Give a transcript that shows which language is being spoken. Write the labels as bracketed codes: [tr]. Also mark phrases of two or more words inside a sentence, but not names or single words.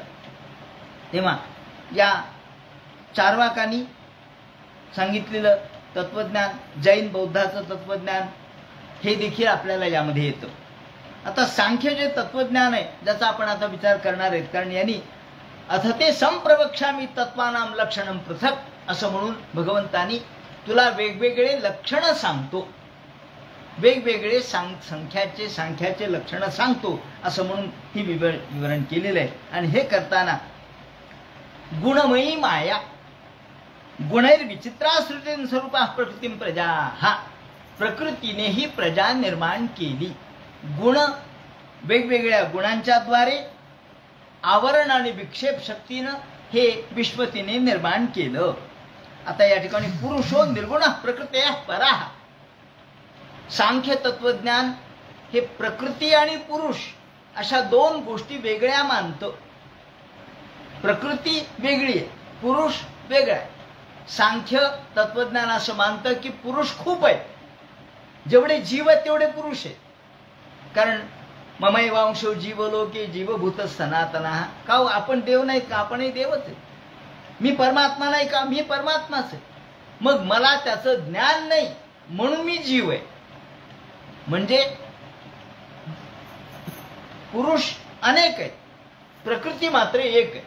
[mr] तेव्हा या चार्वाकांनी सांगितलेलं तत्वज्ञान, जैन बौद्धाचं तत्वज्ञान हे देखील आपल्याला यामध्ये येतं. आता सांख्य जे तत्वज्ञान आहे ज्याचा आपण आता विचार करणार आहेत, कारण यांनी [sa] अथ ते संप्रवक्ष्यामी तत्वानाम लक्षणं पृथक [mr] असं म्हणून भगवंतांनी तुला वेगवेगळे लक्षणं सांगतो. वेगवेगळे सांख्याचे लक्षणं सांगतो असं म्हणून ही विवरण केलेलं आहे. आणि हे करताना [sa] गुणमयी माया गुणैर्विचित्राश्रुतीं स्वरूपा प्रकृतीं प्रजा, [mr] हा प्रकृतीने ही प्रजा निर्माण केली. गुण वेगवेगळ्या गुणांच्या द्वारे आवरण आणि विक्षेप शक्तीनं हे विश्व तिने निर्माण केलं. आता या ठिकाणी [sa] पुरुषो निर्गुण प्रकृत्या पराः, [mr] सांख्य तत्वज्ञान हे प्रकृती आणि पुरुष अशा दोन गोष्टी वेगळ्या मानतं. प्रकृती वेगळी आहे, पुरुष वेगळा आहे. सांख्य तत्वज्ञान असं मानतं की पुरुष खूप आहे, जेवढे जीव आहेत तेवढे पुरुष आहे. [sa] कारण ममैवांशो जीवलोके जीवभूत सनातनः, [mr] का आपण देव नाही का? आपणही देवच आहे. मी परमात्मा नाही का? मी परमात्माच आहे. मग मला त्याचं ज्ञान नाही म्हणून मी जीव आहे. म्हणजे पुरुष अनेक आहेत, प्रकृती मात्र एक आहे.